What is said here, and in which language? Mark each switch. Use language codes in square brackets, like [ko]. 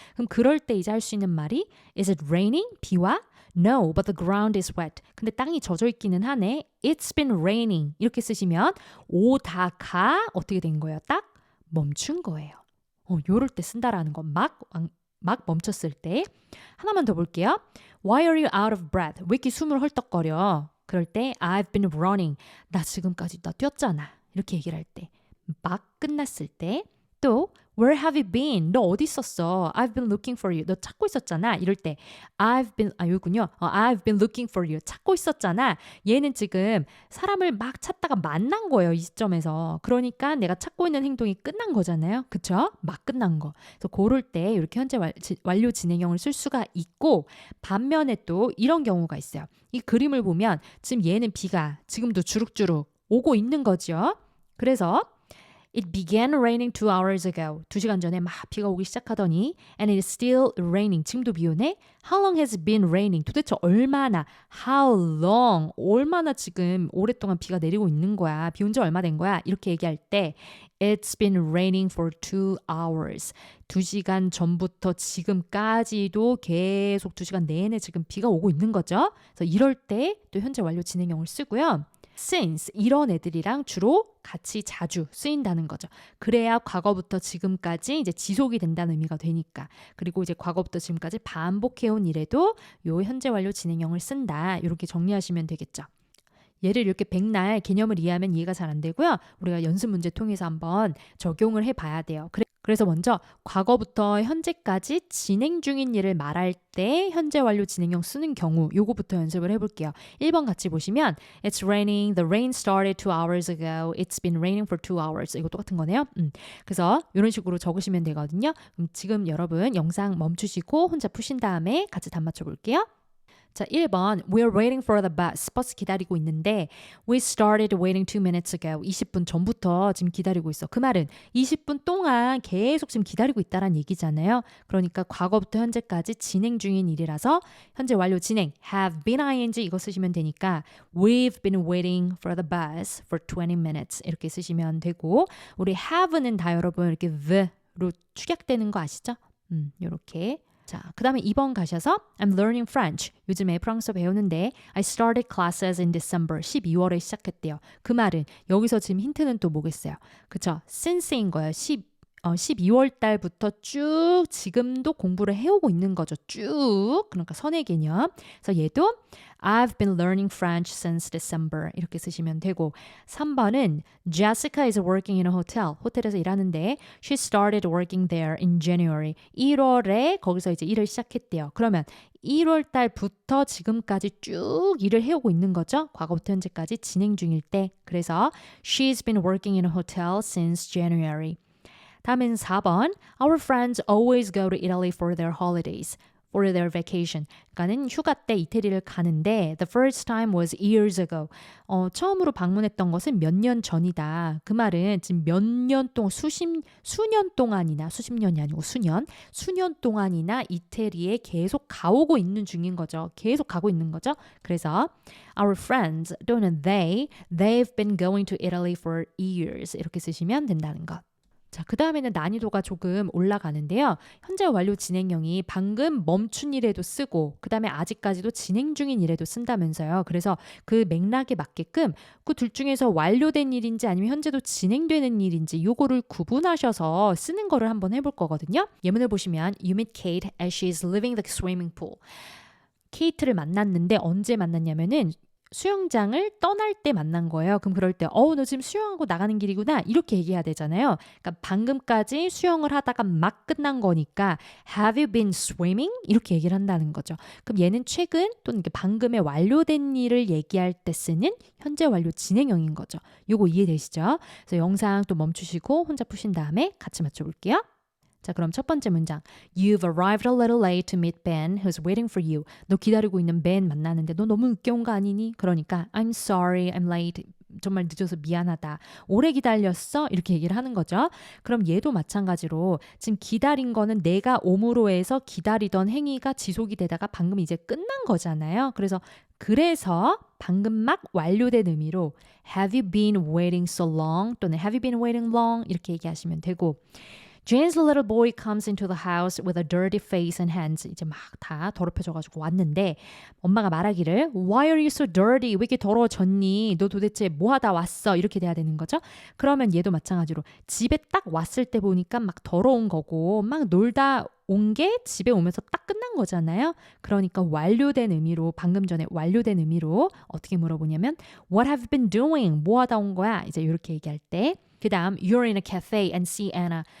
[ko] 그럼 그럴 때 이제 할 수 있는 말이 [en] Is it raining? [ko] 비와? [en] No, but the ground is wet. [ko] 근데 땅이 젖어 있기는 하네. [en] It's been raining. [ko] 이렇게 쓰시면 오다가 어떻게 된 거예요? 딱 멈춘 거예요. 요럴 때 쓴다라는 거 막 막 멈췄을 때. 하나만 더 볼게요. [en] Why are you out of breath? [ko] 왜 이렇게 숨을 헐떡거려? 그럴 때 [en] I've been running. [ko] 나 지금까지 나 뛰었잖아. 이렇게 얘기를 할 때. 막 끝났을 때. 또 [en] Where have you been? [ko] 너 어디 있었어? [en] I've been looking for you. [ko] 너 찾고 있었잖아. 이럴 때 여기군요. [en] I've been looking for you. [ko] 찾고 있었잖아. 얘는 지금 사람을 막 찾다가 만난 거예요. 이 시점에서. 그러니까 내가 찾고 있는 행동이 끝난 거잖아요. 그쵸? 막 끝난 거. 그래서 그럴 때 이렇게 현재 완료 진행형을 쓸 수가 있고 반면에 또 이런 경우가 있어요. 이 그림을 보면 지금 얘는 비가 지금도 주룩주룩 오고 있는 거죠. 그래서 [en] It began raining 2 hours ago. [ko] 2시간 전에 막 비가 오기 시작하더니 [en] and it is still raining. [ko] 지금도 비 오네? [en] How long has it been raining? [ko] 도대체 얼마나? [en] How long? [ko] 얼마나 지금 오랫동안 비가 내리고 있는 거야? 비 온 지 얼마 된 거야? 이렇게 얘기할 때 [en] It's been raining for 2 hours. [ko] 2시간 전부터 지금까지도 계속 2시간 내내 지금 비가 오고 있는 거죠. 그래서 이럴 때 또 현재 완료 진행형을 쓰고요. since 이런 애들이랑 주로 같이 자주 쓰인다는 거죠. 그래야 과거부터 지금까지 이제 지속이 된다는 의미가 되니까. 그리고 이제 과거부터 지금까지 반복해온 일에도 요 현재 완료 진행형을 쓴다. 이렇게 정리하시면 되겠죠. 얘를 이렇게 백날 개념을 이해하면 이해가 잘 안 되고요. 우리가 연습 문제 통해서 한번 적용을 해봐야 돼요. 그래서 먼저 과거부터 현재까지 진행 중인 일을 말할 때 현재 완료 진행형 쓰는 경우 요거부터 연습을 해볼게요. 1번 같이 보시면 [en] It's raining. The rain started 2 hours ago. It's been raining for 2 hours. [ko] 이거 똑같은 거네요. 그래서 이런 식으로 적으시면 되거든요. 그럼 지금 여러분 영상 멈추시고 혼자 푸신 다음에 같이 답 맞춰볼게요. 자, 1번 [en] We're waiting for the bus. [ko] 버스 기다리고 있는데 [en] We started waiting 2 minutes ago. [ko] 20분 전부터 지금 기다리고 있어. 그 말은 20분 동안 계속 지금 기다리고 있다란 얘기잖아요. 그러니까 과거부터 현재까지 진행 중인 일이라서 현재 완료 진행 have been ing 이거 쓰시면 되니까 [en] We've been waiting for the bus for 20 minutes [ko] 이렇게 쓰시면 되고 우리 have는 다 여러분 이렇게 the로 축약되는 거 아시죠? 이렇게 자, 그 다음에 2번 가셔서 [en] I'm learning French. [ko] 요즘에 프랑스어 배우는데 [en] I started classes in December. [ko] 12월에 시작했대요. 그 말은 여기서 지금 힌트는 또 뭐겠어요? 그쵸? since인 거예요. 12월 달부터 쭉 지금도 공부를 해오고 있는 거죠. 쭉. 그러니까 선의 개념. 그래서 얘도 [en] I've been learning French since December. [ko] 이렇게 쓰시면 되고 3번은 [en] Jessica is working in a hotel. [ko] 호텔에서 일하는데 [en] She started working there in January. [ko] 1월에 거기서 이제 일을 시작했대요. 그러면 1월 달부터 지금까지 쭉 일을 해오고 있는 거죠. 과거부터 현재까지 진행 중일 때. 그래서 [en] She's been working in a hotel since January. [ko] 다음은 4번. [en] Our friends always go to Italy for their holidays, for their vacation. [ko] 그러니까는 휴가 때 이태리를 가는데 [en] the first time was years ago. [ko] 처음으로 방문했던 것은 몇 년 전이다. 그 말은 지금 몇 년 동안 수년 동안이나 수십 년이 아니고 수년 동안이나 이태리에 계속 가오고 있는 중인 거죠. 계속 가고 있는 거죠. 그래서 [en] our friends [ko] 또는 [en] they've been going to Italy for years [ko] 이렇게 쓰시면 된다는 것. 자, 그 다음에는 난이도가 조금 올라가는데요. 현재 완료 진행형이 방금 멈춘 일에도 쓰고 그 다음에 아직까지도 진행 중인 일에도 쓴다면서요. 그래서 그 맥락에 맞게끔 그 둘 중에서 완료된 일인지 아니면 현재도 진행되는 일인지 요거를 구분하셔서 쓰는 거를 한번 해볼 거거든요. [en] 예문을 보시면 You meet Kate as she is leaving the swimming pool. [ko] 케이트를 만났는데 언제 만났냐면은 수영장을 떠날 때 만난 거예요. 그럼 그럴 때 너 지금 수영하고 나가는 길이구나 이렇게 얘기해야 되잖아요. 그러니까 방금까지 수영을 하다가 막 끝난 거니까 [en] Have you been swimming? [ko] 이렇게 얘기를 한다는 거죠. 그럼 얘는 최근 또는 방금에 완료된 일을 얘기할 때 쓰는 현재 완료 진행형인 거죠. 요거 이해되시죠? 그래서 영상 또 멈추시고 혼자 푸신 다음에 같이 맞춰볼게요. 자, 그럼 첫 번째 문장. [en] You've arrived a little late to meet Ben, who's waiting for you. [ko] 너 기다리고 있는 Ben 만나는데 너 너무 늦게 온 거 아니니? [en] 그러니까 I'm sorry, I'm late. [ko] 정말 늦어서 미안하다. 오래 기다렸어? 이렇게 얘기를 하는 거죠. 그럼 얘도 마찬가지로 지금 기다린 거는 내가 옴으로 해서 기다리던 행위가 지속이 되다가 방금 이제 끝난 거잖아요. 그래서 방금 막 완료된 의미로 [en] Have you been waiting so long? [ko] 또는 [en] Have you been waiting long? [ko] 이렇게 얘기하시면 되고 [en] Jane's little boy comes into the house with a dirty face and hands. [ko] 이제 막 다 더럽혀져가지고 왔는데 엄마가 말하기를 [en] Why are you so dirty? [ko] 왜 이렇게 더러워졌니? 너 도대체 뭐 하다 왔어? 이렇게 돼야 되는 거죠. 그러면 얘도 마찬가지로 집에 딱 왔을 때 보니까 막 더러운 거고 막 놀다 온 게 집에 오면서 딱 끝난 거잖아요. 그러니까 완료된 의미로 방금 전에 완료된 의미로 어떻게 물어보냐면 [en] What have you been doing? [ko] 뭐 하다 온 거야? 이제 이렇게 얘기할 때 그 다음 [en] You're in a cafe and see Anna.